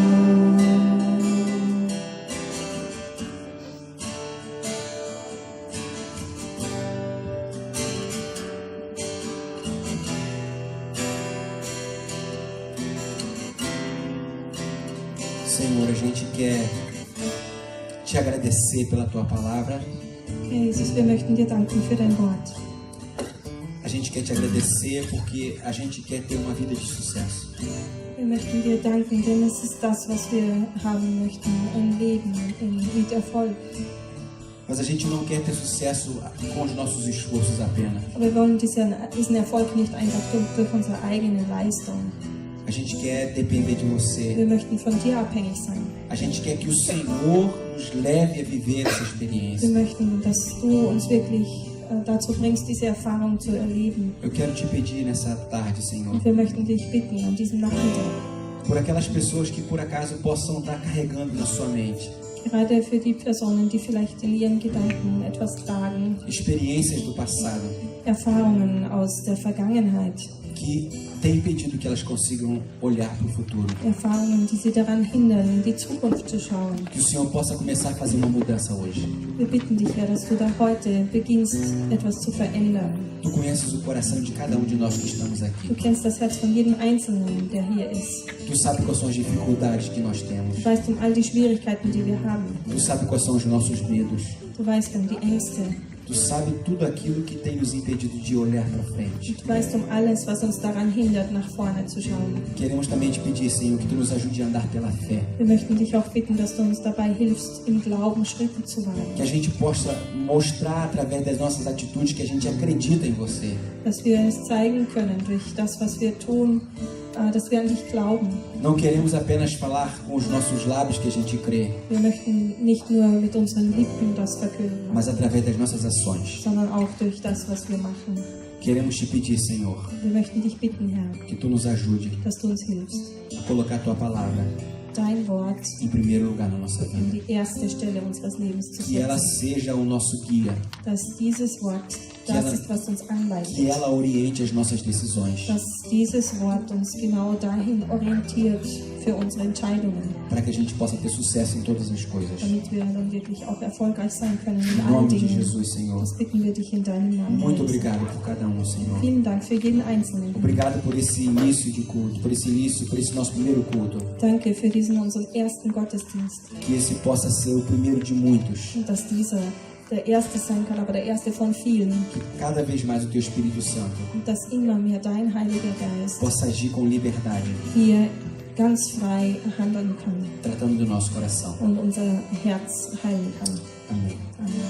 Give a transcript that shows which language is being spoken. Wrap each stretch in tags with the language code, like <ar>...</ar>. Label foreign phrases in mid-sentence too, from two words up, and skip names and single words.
<pt>Senhor, a gente quer te agradecer pela tua palavra. Jesus,</pt> <de>wir möchten dir danken für dein Wort.</de> <pt>A gente quer te agradecer porque a gente quer ter uma vida de sucesso.</pt> <de>Wir möchten dir danken, denn es ist das, was wir haben möchten, ein Leben mit Erfolg.</de> <pt>Mas a gente não quer ter sucesso com os nossos esforços apenas.</pt> <de>Aber wir wollen diesen Erfolg nicht einfach durch unsere eigene Leistung.</de> <pt>A gente quer depender de você.</pt> <de>Wir möchten von dir abhängig sein.</de> <pt>A gente quer que o Senhor nos leve a viver essa experiência.</pt> <de>Wir möchten, dass du uns wirklich dazu bringst, diese Erfahrung zu erleben.</de> <pt>Eu quero te pedir nessa tarde, Senhor,</pt> <de>Und wir möchten dich bitten an diesem Nachmittag,</de> <pt>por aquelas pessoas que por acaso possam estar carregando na sua mente</pt> <de>gerade für die Personen, die vielleicht in ihren Gedanken etwas tragen,</de> <pt>experiências do passado</pt> <de>Erfahrungen aus der Vergangenheit,</de> <pt>que tem impedido que elas consigam olhar para o futuro.</pt> <de>Erfahrungen, die sie daran hindern, in die Zukunft zu schauen.</de> <pt>Que o Senhor possa começar a fazer uma mudança hoje.</pt> <de>Wir bitten dich, Herr, dass du da heute beginnst, etwas zu verändern.</de> <pt>Tu conheces o coração de cada um de nós que estamos</pt> <de>Du</de> <pt>aqui.</pt> <de>kennst das Herz von jedem Einzelnen, der hier ist.</de> <pt>Tu sabe quais são as dificuldades que nós temos.</pt> <de>Du weißt all die Schwierigkeiten, die wir haben.</de> <pt>Tu sabe quais são os nossos medos.</pt> <de>Du weißt die Ängste.</de> <pt>Tu sabe tudo aquilo que tem nos impedido de olhar para frente.</pt> <de>Du weißt alles, was uns daran hindert, nach vorne zu schauen.</de> <pt>Queremos também te pedir, Senhor, que tu nos ajude a andar pela fé.</pt> <de>Wir möchten dich auch bitten, dass du uns dabei hilfst, im Glauben Schritte zu wagen.</de> <pt>Que a gente possa mostrar através das nossas atitudes que a gente acredita em você.</pt> <de>Dass wir es zeigen können durch das, was wir tun, dass wir an dich glauben.</de> <pt>Não queremos apenas falar com os nossos lábios que a gente crê,</pt> <de>Wir möchten nicht nur mit unseren Lippen das verkünden,</de> <pt>mas através das nossas ações.</pt> <de>sondern auch durch das, was wir machen.</de> <pt>Queremos te pedir, Senhor,</pt> <de>Wir möchten dich bitten, Herr,</de> <pt>que tu nos ajude</pt> <de>dass du uns hilfst,</de> <pt>a colocar a tua palavra</pt> <de>dein Wort</de> <pt>em primeiro lugar na nossa</pt> <de>an</de> <pt>vida.</pt> <de>die erste Stelle unseres Lebens zu</de> <pt>Que ela</pt> <de>setzen.</de> <pt>seja o nosso guia,</pt> <de>Dass dieses Wort Das ist, was uns anleitet.</de> <pt>que ela oriente as nossas decisões,</pt> <de>Dass dieses Wort uns genau dahin orientiert für unsere Entscheidungen,</de> <pt>para que a gente possa ter sucesso em todas as coisas.</pt> <de>damit wir dann wirklich auch erfolgreich sein können in</de> <pt>Em</pt> <de>allen</de> <pt>nome de</pt> <de>Dingen.</de> <pt>Jesus, Senhor.</pt> <de>Das bitten wir dich in deinem Namen.</de> <pt>Muito</pt> <de>Jesus.</de> <pt>obrigado por cada um, Senhor.</pt> <de>Vielen Dank für jeden Einzelnen.</de> <pt>Obrigado por esse início de culto, por esse nosso primeiro culto.</pt> <de>Danke für diesen unseren ersten Gottesdienst.</de> <pt>Que esse possa ser o primeiro de muitos.</pt> <de>Und dass dieser der erste sein kann, aber der erste von vielen.</de> <pt>Que cada vez mais o Teu Espírito Santo</pt> <de>Und dass immer mehr dein Heiliger Geist</de> <pt>possa agir com liberdade,</pt> <de>hier ganz frei handeln kann</de> <pt>tratando do nosso coração.</pt> <de>und unser Herz heilen kann.</de> <pt>Amém.</pt> <de>Amen.</de>